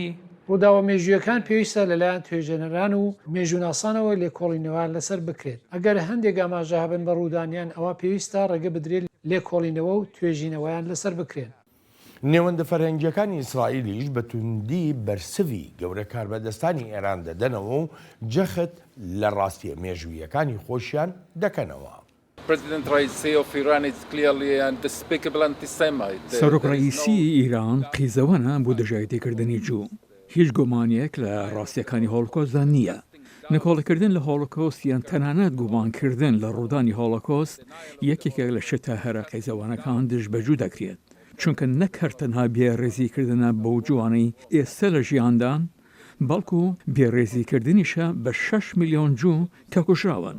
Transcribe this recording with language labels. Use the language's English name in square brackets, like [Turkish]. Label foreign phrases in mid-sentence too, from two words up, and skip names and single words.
[Central Kurdish] ڕووداوە مێژوویەکان پێویستە لەلایەن توێژەنەران و مێژووناسانەوە لێکۆڵینەوەیان لەسەر بکرێت ئەگەر هەندێک ئاماژە هەبن بە ڕوودانیان ئەوە پێویستە ڕێگە بدرێت لێکۆڵینەوە و توێژینەوەیان لەسەر بکرێن. نێوەندە فەرهەنگیەکانی ئیسرائیلیش بە توندی بەرسوی گەورە کاربەدەستانی ئێران دەدەنەوە و جەخت لە ڕاستیە مێژوویەکانی خۆشیان دەکەنەوە. [English] President Raisi of Iran is clearly a despicable anti-Semite. [Central Kurdish] سەرۆک ڕئیسی ئیران قیزەوەنە بۆ دژایەتیکردنی جوو. هیچ گومانیەک لە ڕاستیەکانی هۆڵۆکۆستدا نییە. نکۆڵەکردن لە هۆڵۆکۆست یان تەنانەت گومانکردن لە ڕوودانی هۆڵۆکۆست یەکێکێک لە شتە هەرە قیزەوانەکان دژ بەجوو دەکرێت. چونکە نەک هەر تەنها بێڕێزیکردنە بەو جوانەی ئێستا لە ژیاندان، بەڵکو بێڕێزیکردنیشە بە 6 میلیۆن جوو کە کوژراون.